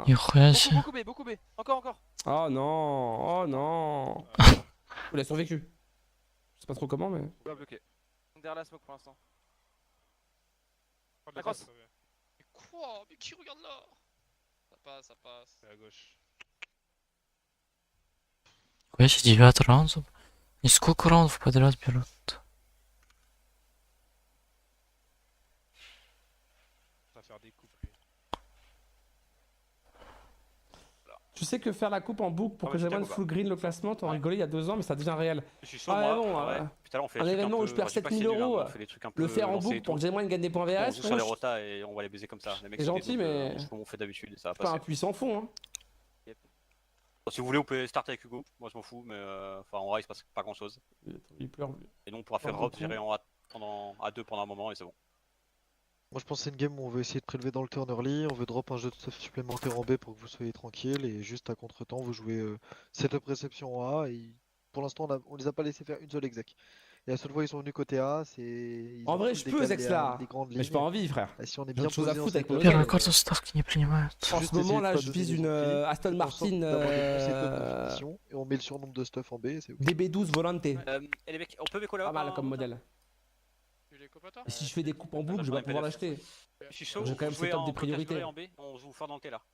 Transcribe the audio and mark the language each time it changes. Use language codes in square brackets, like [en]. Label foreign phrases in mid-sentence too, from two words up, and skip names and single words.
[fr] Beaucoup B. Encore. Oh non. Il a survécu. Je sais pas trop comment, mais. Bloqué. Derrière la smoke pour l'instant. La crosse. Mais quoi? Mais qui regarde là? Ça passe. C'est à gauche. [ru] Если 9 раундов. И сколько раундов подряд берут? [fr] Ça va faire des coupes lui. Tu sais que faire la coupe en boucle pour que Gen 1 [en] full green [fr] le classement, t'en rigolais il y a 2 ans, mais ça devient réel. Ah bon, un événement où je perds 7000 €, le faire en boucle pour que Gen 1 gagne des points VRS, sur les rotas et on va les baiser comme ça. C'est gentil, mais on fait d'habitude, ça va pas un puissant fond. Hein. Si vous voulez, on peut starter avec Hugo. Moi, je m'en fous, mais enfin, en vrai, il se passe pas grand chose. Il pleure. Et nous, on pourra faire Rob gérer en A2 pendant un moment et c'est bon. Moi je pense que c'est une game où on veut essayer de prélever dans le [en] turn early, [fr] on veut drop un jeu de stuff supplémentaire en B pour que vous soyez tranquille et juste à contre-temps vous jouez setup réception en A et pour l'instant on les a pas laissé faire une seule exec. Et la seule fois ils sont venus côté A, c'est. ils En ont vrai, tous je peux, décalé Zex-là. les grandes Mais j'ai pas lignes. envie, frère. Et si on est J'ai bien autre chose à posé en foutre avec setup, mon [ru] Первую [fr] hôtel. [ru] карту ставки не принимают. [fr] En ce moment, là, je vise une Aston Faites en sorte Martin d'avoir des bons setups de finition, et on met le surnombre de stuff en B, c'est ok. DB12 Volante. Et les mecs, on peut béco là-haut. Pas mal comme modèle. Tu les coupes toi? Et si je fais des coupes en boucle, je vais pas pouvoir l'acheter. Je suis chaud, J'ai quand même jouer setup en des priorités. en B, on joue fort dans le T là.